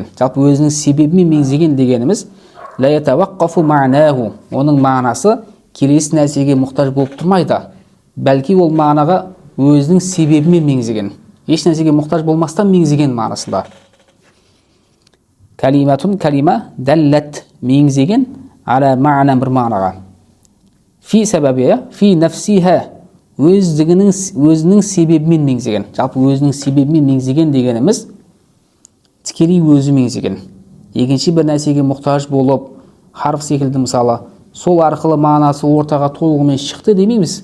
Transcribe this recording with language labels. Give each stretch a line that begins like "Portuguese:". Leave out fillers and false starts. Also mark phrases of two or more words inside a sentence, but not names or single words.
Kazakh: Жалпы өзінің себебімен меңзеген дегеніміз
Arabic: لا يتوقف معناه,
Kazakh: оның мағынасы келесі нәрсеге мұқтаж болып тұрмайды. Бәлки ол мағынаға өзінің себебімен меңзеген. Еш нәрсеге мұқтаж болмастан меңзеген мағынасында. Калиматун, калима, даллат, меңзеген,
Arabic: على معنى,
Kazakh: бір мағынаға.
Arabic: في سببية في نفسها,
Kazakh: өзінің себебімен меңзеген. Жалпы өзінің себебімен меңзеген дегеніміз тікелей өзі меңзеген. Екінші бір нәрсеге мұқтаж болып, харф секілді мысалы, сол арқылы мағынасы ортаға толығымен шықты демейміз.